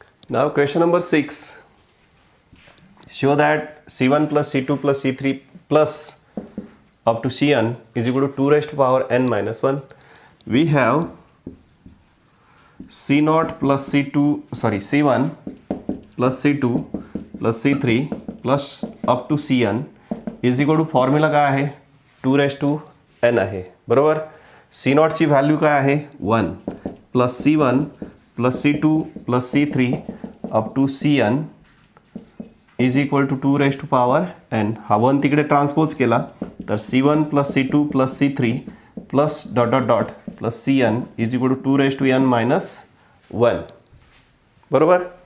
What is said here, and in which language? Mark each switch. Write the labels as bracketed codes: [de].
[en] नाव question number 6. Show that C1 plus C2 plus C3 plus up to Cn is equal to 2⁻n-1. We have C0 plus C1 plus C2 plus C3 plus up to Cn is equal to, [mr] formula काय आहे, 2⁻n आहे. बरोबर. C0 ची value काय आहे, [en] 1 plus C1 plus C2 plus C3 up to Cn is equal to 2⁻n. [mr] हा 1 तिकडे transpose केला तर [en] C1 plus C2 plus C3 plus dot dot dot plus Cn is equal to 2⁻n-1. बरोबर.